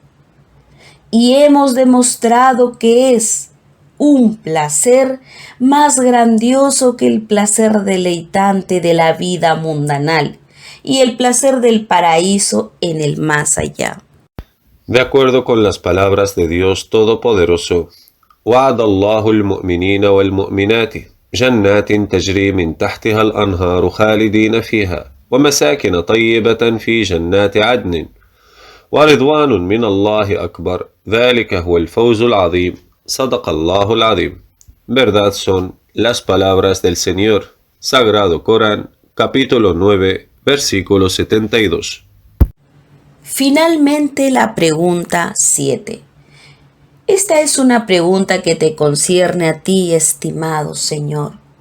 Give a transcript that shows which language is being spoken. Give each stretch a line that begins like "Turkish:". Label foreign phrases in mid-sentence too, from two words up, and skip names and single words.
Spanish: Y hemos demostrado que es un placer más grandioso que el placer deleitante de la vida mundanal y el placer del paraíso en el más allá. De acuerdo con las palabras de Dios Todopoderoso,
Arabic: وعد الله المؤمنين والمؤمنات جنات تجري من تحتها الأنهار خالدين فيها ومساكن طيبة في جنات عدن ورضوان من الله أكبر ذلك هو الفوز العظيم صدق الله العظيم.
Spanish: Verdad son las palabras del Señor. Sagrado Corán, capítulo 9, versículo 72. Finalmente la pregunta 7. Esta es una pregunta que te concierne a ti, estimado Señor.